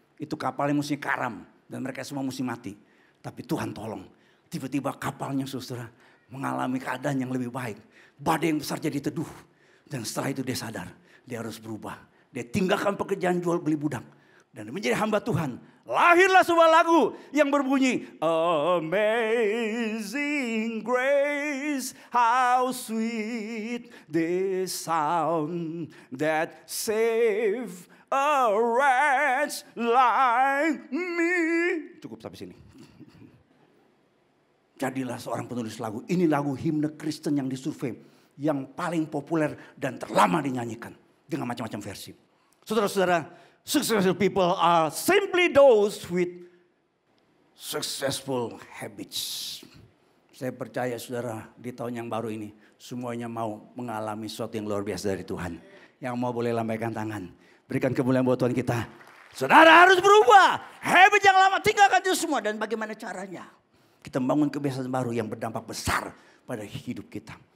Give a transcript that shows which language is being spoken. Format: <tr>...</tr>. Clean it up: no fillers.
<id>Itu kapalnya mesti karam dan mereka semua mesti mati. Tapi Tuhan tolong. Tiba-tiba kapalnya saudara mengalami keadaan yang lebih baik. Badai yang besar jadi teduh. Dan setelah itu dia sadar. Dia harus berubah. Dia tinggalkan pekerjaan jual beli budak. Dan menjadi hamba Tuhan. Lahirlah sebuah lagu yang berbunyi.</id> <en>Amazing grace, how sweet the sound that save a wretch like me.</en> <id>Cukup sampai sini. Jadilah seorang penulis lagu. Ini lagu himne Kristen yang disurvei. Yang paling populer dan terlama dinyanyikan. Dengan macam-macam versi.</id> <en>Saudara-saudara, successful people are simply those with successful habits.</en> <id>Saya percaya saudara di tahun yang baru ini. Semuanya mau mengalami sesuatu yang luar biasa dari Tuhan. Yang mau boleh lambaikan tangan. Berikan kemuliaan buat Tuhan kita. Saudara harus berubah. Habit yang lama tinggalkan itu semua. Dan bagaimana caranya? Kita membangun kebiasaan baru yang berdampak besar pada hidup kita.</id>